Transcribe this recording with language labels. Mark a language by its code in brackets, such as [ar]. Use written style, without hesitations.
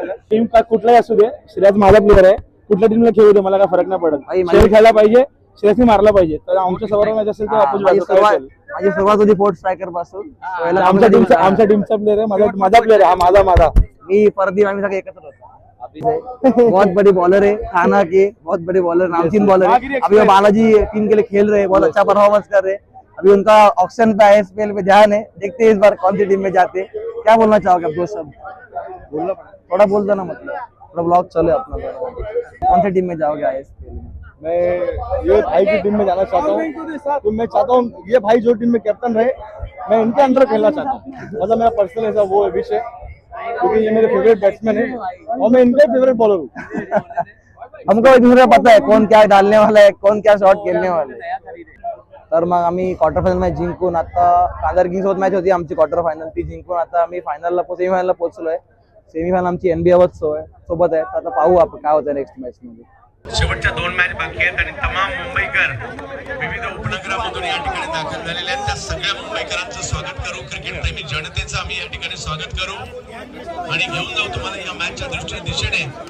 [mr] Team का कुठलाही असू दे, श्रेयस माझा प्लेअर आहे। कुठल्या टीमला खेळू दे, मला काय फरक नाही पडत। श्रेयस खेळला पाहिजे, श्रेयसने मारला पाहिजे। तर आमच्या समोर मॅच असेल तर माझी सुरुवात होती फोर्थ स्ट्रायकर पासून। आमच्या टीमचा प्लेअर आहे, माझा प्लेअर आहे, हा माझा। मी परदीप, आम्ही सगळे एकत्र होतो। [hi] बहुत बड़ी बॉलर है, खाना के बहुत बड़े बॉलर, नामचीन बॉलर है। अभी वो बालाजी टीम के लिए खेल रहे हैं, बहुत अच्छा परफॉर्मेंस कर रहे हैं। अभी उनका ऑक्शन पे ISPL पे ध्यान है, देखते हैं इस बार कौन सी टीम में जाते। क्या बोलना चाहोगे आप दोस्त सब? थोड़ा बोल दो ना, मतलब थोड़ा ब्लॉग चले अपना। कौन सी टीम में जाओगे ISPL में? मैं ये भाई की टीम में जाना चाहता हूँ। तो मैं चाहता हूँ ये भाई जो टीम में कैप्टन रहे, मैं इनके अंदर खेलना चाहता हूँ। मतलब मेरा पर्सनल ऐसा वो विश है, क्योंकि ये मेरे फेवरेट बैट्समैन है और मैं इनका फेवरेट बॉलर हूँ। हमको एक दूसरे पता है कौन क्या डालने वाला है, कौन क्या शॉट खेलने वाला है। [mr] तर मग आम्ही क्वार्टर फायनल मॅच जिंकून, आता कांदार किंग्स सोबत मॅच होती आमची क्वार्टर फायनल, ती जिंकून आता आम्ही सेमीफायनलला पोहोचलोय। सेमीफायनल आमची NBA सोबत आहे। आता पाहू आपण काय होतं नेक्स्ट मॅच मध्ये। शेवटच्या 2 मॅच बाकी आहेत आणि तमाम मुंबईकर विविध उपनगरामधून या ठिकाणी दाखल झालेले आहेत। त्या सगळ्या मुंबईकरांचं स्वागत करू, क्रिकेट प्रेमी जनतेचं आम्ही या ठिकाणी स्वागत करू आणि घेऊन जाऊ तुम्हाला या मॅचच्या दिशेने।